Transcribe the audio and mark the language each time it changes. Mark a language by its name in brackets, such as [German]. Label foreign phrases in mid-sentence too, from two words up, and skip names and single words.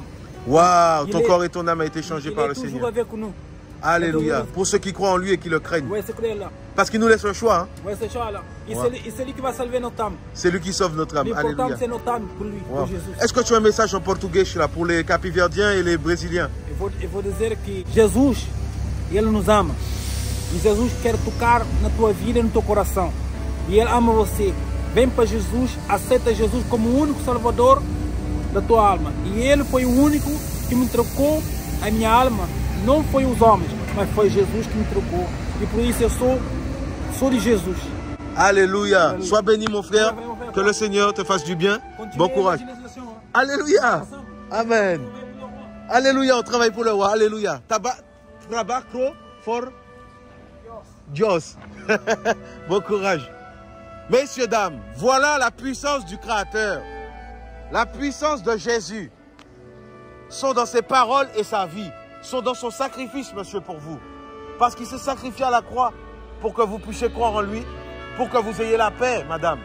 [French] Waouh, ton corps et ton âme a été changé par le Seigneur. Il est toujours avec nous. Alléluia. Pour ceux qui croient en lui et qui le craignent. Oui, c'est clair là. Parce qu'il nous laisse le choix. Hein? Oui, c'est ça là. Et c'est lui qui va sauver notre âme. C'est lui qui sauve notre âme. L'important, c'est notre âme pour lui, pour Jésus. Est-ce que tu as un message en portugais là, pour les Capiverdiens et les Brésiliens? [Portuguese] Eu vou dizer que Jesus, Ele nos ama. E Jesus quer tocar na tua vida e no teu coração. E Ele ama você. Vem para Jesus, aceita Jesus como o único Salvador da tua alma. E Ele foi o único que me trocou a minha alma. Não foi os homens, mas foi Jesus que me trocou. E por isso eu sou de Jesus. [French] Alléluia. Sois béni mon frère. Que le Seigneur te fasse du bien. Bon courage. Alléluia. Amen. Alléluia. On travaille pour le roi. Alléluia. [Spanish] Trabajo for Dios. [French] Bon courage. Messieurs, dames, voilà la puissance du Créateur. La puissance de Jésus sont dans ses paroles et sa vie. Sont dans son sacrifice, monsieur, pour vous. Parce qu'il s'est sacrifié à la croix pour que vous puissiez croire en lui, pour que vous ayez la paix, madame.